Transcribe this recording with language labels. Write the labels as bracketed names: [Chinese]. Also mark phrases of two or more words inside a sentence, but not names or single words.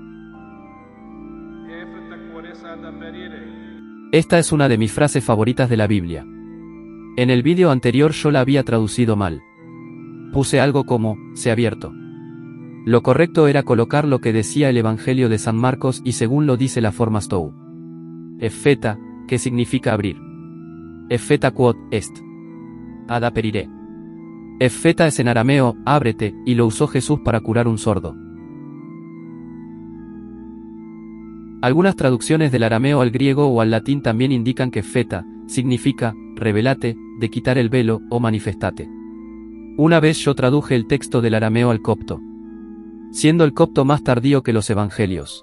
[Spanish] Esta es una de mis frases favoritas de la Biblia. En el vídeo anterior yo la había traducido mal. Puse algo como, se ha abierto. Lo correcto era colocar lo que decía el Evangelio de San Marcos y según lo dice la forma Stow. Epheta, que significa abrir. [Latin] Epheta quod est. Ad aperire. [Spanish] Epheta es en arameo, ábrete, y lo usó Jesús para curar un sordo. Algunas traducciones del arameo al griego o al latín también indican que epheta significa, revelate, de quitar el velo, o manifestate. Una vez yo traduje el texto del arameo al copto, siendo el copto más tardío que los evangelios.